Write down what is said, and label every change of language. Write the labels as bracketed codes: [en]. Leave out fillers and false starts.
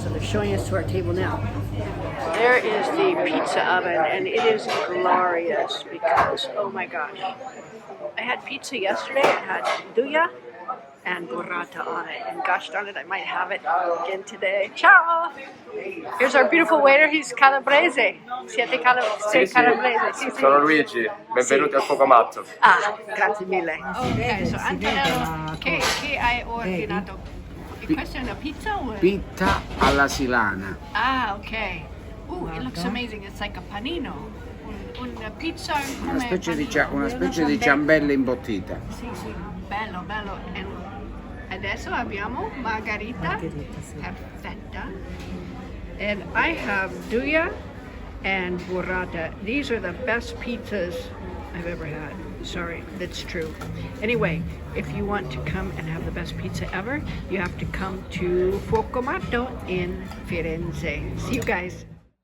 [en] So they're showing us to our table now. There is the pizza oven and it is glorious because, oh my gosh. I had pizza yesterday, it had duja and burrata on it, and gosh darn it, I might have it again today. Ciao! Here's our beautiful waiter, he's Calabrese. [it] Siete Calabrese? Sì, sì. Sono Luigi, benvenuti al Fuoco Matto. Ah, grazie mille. [en] Ok, so [it] Antonello, che hai ordinato? Questo è una pizza? O? Pizza alla silana. Ah, ok. [en] It looks amazing, it's like a panino. [it] Una pizza come Una specie di ciambella imbottita. Sì, sì, bello, bello. E adesso abbiamo margarita, perfetta. [en] And I have duja and burrata. These are the best pizzas I've ever had. Sorry, that's true. Anyway, if you want to come and have the best pizza ever, you have to come to Fuoco Matto in Firenze. See you guys.